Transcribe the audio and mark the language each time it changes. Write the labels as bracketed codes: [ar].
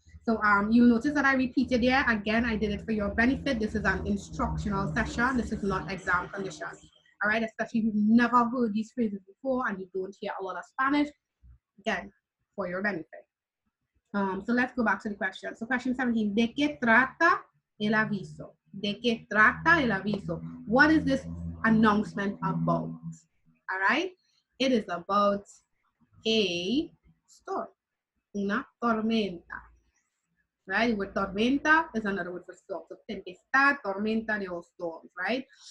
[en] So you'll notice that I repeated there. Again, I did it for your benefit. This is an instructional session. This is not exam conditions. All right, especially if you've never heard these phrases before and you don't hear a lot of Spanish. Again, for your benefit. So let's go back to the question. So question 17, [es] ¿de qué trata el aviso? ¿De qué trata el aviso? [en] What is this announcement about? All right, it is about a storm, [es] una tormenta. [en] Right, the word tormenta is another word for storm. So tempestad, tormenta, they all storms, right?